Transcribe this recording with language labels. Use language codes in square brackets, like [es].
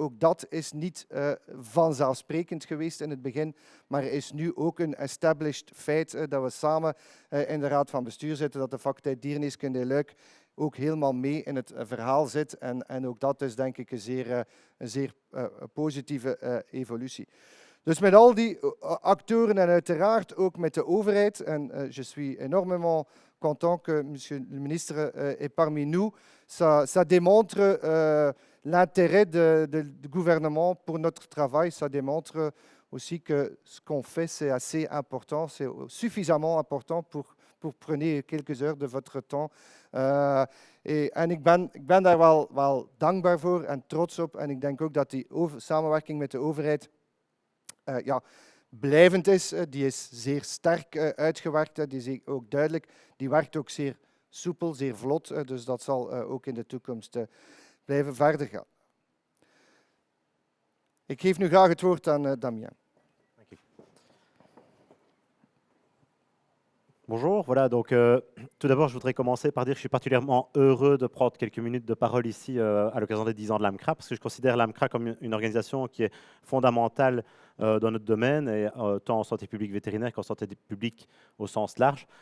[nl] Ook dat is niet vanzelfsprekend geweest in het begin, maar is nu ook een established feit dat we samen in de Raad van Bestuur zitten, dat de faculteit Diergeneeskunde in Luik ook helemaal mee in het verhaal zit. En ook dat is denk ik een zeer positieve evolutie. Dus met al die actoren en uiteraard ook met de overheid, [fr] en je suis énormément content que monsieur le ministre est parmi nous, ça démontre l'intérêt du gouvernement pour notre travail, ça démontre aussi que ce qu'on fait c'est assez important, c'est suffisamment important pour prenez quelques heures de votre temps. [nl] En ik ben daar wel dankbaar voor en trots op. En ik denk ook dat die samenwerking met de overheid blijvend is. Die is zeer sterk uitgewerkt. Die is ook duidelijk. Die werkt ook zeer soepel, zeer vlot. Dus dat zal ook in de toekomst blijven verder gaan. Ik geef nu graag het woord aan Damien. [fr] Bonjour, voilà, donc tout d'abord je voudrais commencer par dire que je suis particulièrement heureux de prendre quelques minutes de parole ici à l'occasion des 10 ans de l'AMCRA, parce que je considère l'AMCRA comme une organisation qui est fondamentale dans notre domaine, et, tant en santé publique vétérinaire qu'en santé publique au sens large.